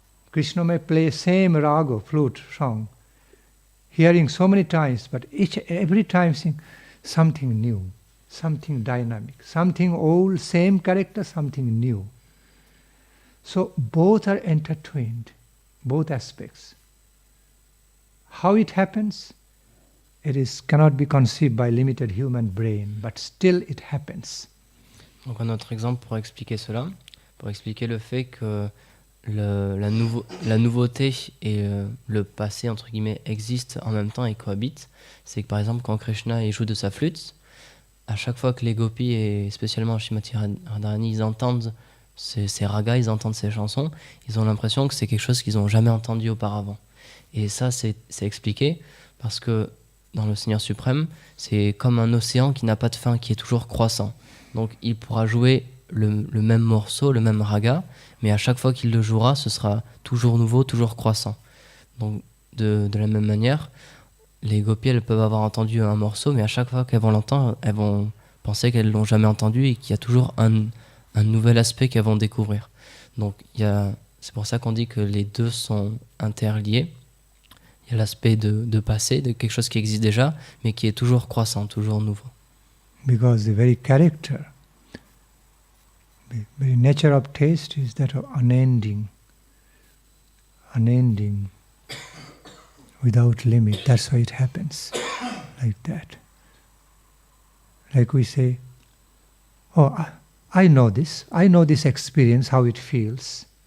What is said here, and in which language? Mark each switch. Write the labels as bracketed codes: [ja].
[en] Krishna may play same raga, flute, song, hearing so many times, but every time sing something new, something dynamic, something old, same character, something new. So both are intertwined, both aspects. How it happens? Cannot be conceived by limited human brain, but still it happens. [fr] Donc un autre exemple pour expliquer cela, pour expliquer le fait que la nouveauté et le passé, entre guillemets, existent en même temps et cohabitent. C'est que par exemple, quand Krishna il joue de sa flûte, à chaque fois que les gopis, et spécialement Srimati Radharani, ils entendent ces ragas, ils entendent ces chansons, ils ont l'impression que c'est quelque chose qu'ils n'ont jamais entendu auparavant. Et ça, c'est expliqué parce que dans le Seigneur suprême, c'est comme un océan qui n'a pas de fin, qui est toujours croissant. Donc il pourra jouer le même morceau, le même raga, mais à chaque fois qu'il le jouera, ce sera toujours nouveau, toujours croissant. Donc de la même manière, les gopis, elles peuvent avoir entendu un morceau, mais à chaque fois qu'elles vont l'entendre, elles vont penser qu'elles ne l'ont jamais entendu et qu'il y a toujours un nouvel aspect qu'elles vont découvrir. Donc c'est pour ça qu'on dit que les deux sont interliés. Il y a l'aspect de passé, de quelque chose qui existe déjà, mais qui est toujours croissant, toujours nouveau. [en] Because the very character, the very nature of taste is that of unending. without limit. That's why it happens like that. Like we say, oh, I know this experience, how it feels.